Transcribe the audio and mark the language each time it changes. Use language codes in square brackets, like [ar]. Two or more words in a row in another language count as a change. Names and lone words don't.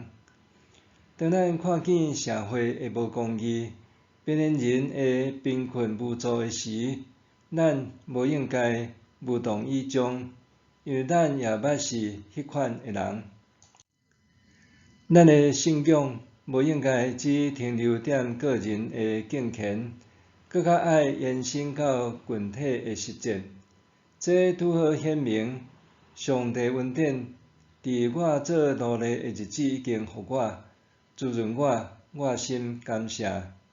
[nan] 当咱看见社会的无公义、边缘人的贫困无助的时，咱无应该无动于衷，因为咱也捌是迄款的人。咱的信仰无应该只停留在个人的敬虔，更加爱延伸到群体的实践。这拄好显明，上帝恩典伫我做奴隶的日子已经互我滋润我心感谢。